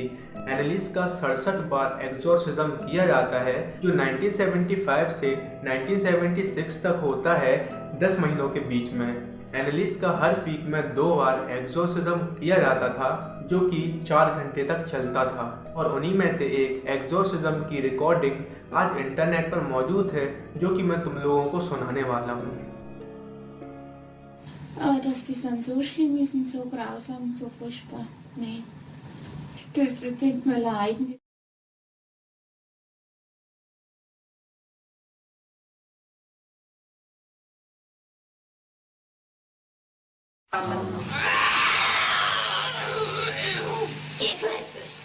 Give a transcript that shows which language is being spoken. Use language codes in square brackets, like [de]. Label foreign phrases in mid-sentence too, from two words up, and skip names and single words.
[hi] एनालिस का 67 बार एग्जॉर्सिज्म किया जाता है, जो 1975 से 1976 तक होता है, 10 महीनों के बीच में। एनालिस का हर वीक में 2 बार एग्जॉर्सिज्म किया जाता था, जो कि 4 घंटे तक चलता था और उन्हीं में से एक एग्जॉर्सिज्म की रिकॉर्डिंग आज इंटरनेट पर मौजूद है, जो कि मैं तुम लोगों को सुनाने वाला हूँ। [de] Dass die dann so schlimm ist und so grausam und so furchtbar. Nee. Das tut mir leid. Jeklece.